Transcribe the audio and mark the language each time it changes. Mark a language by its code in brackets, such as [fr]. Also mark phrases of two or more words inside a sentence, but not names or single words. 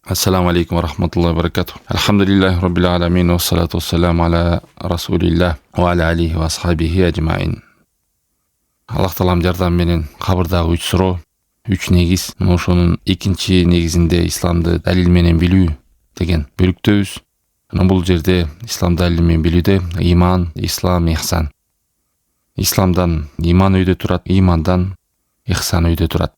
[ar] السلام عليكم ورحمة الله وبركاته الحمد لله رب العالمين والصلاة والسلام على رسول الله وعلى آله وأصحابه أجمعين. [ky] Аллах таалам жардам менен кабырдагы 3 суроо, 3 негиз. Ошонун экинчи негизинде исламды далил менен билүү деген бөлүктөбүз. Бул жерде ислам далил менен билүүдө иман, ислам, ихсан. Исламдан иман өйдө турат, имандан ихсан өйдө турат.